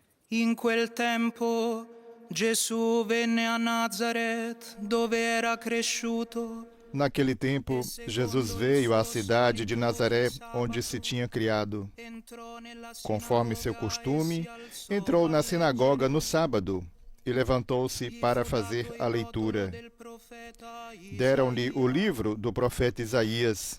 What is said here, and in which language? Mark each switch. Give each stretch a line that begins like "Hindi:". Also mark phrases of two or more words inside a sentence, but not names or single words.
Italian: In quel tempo Gesù venne a Nazaret, dove era cresciuto.
Portuguese: Naquele tempo, Jesus veio à cidade de Nazaré, onde se tinha criado. Conforme seu costume, entrou na sinagoga no sábado e levantou-se para fazer a leitura. Deram-lhe o livro do profeta Isaías.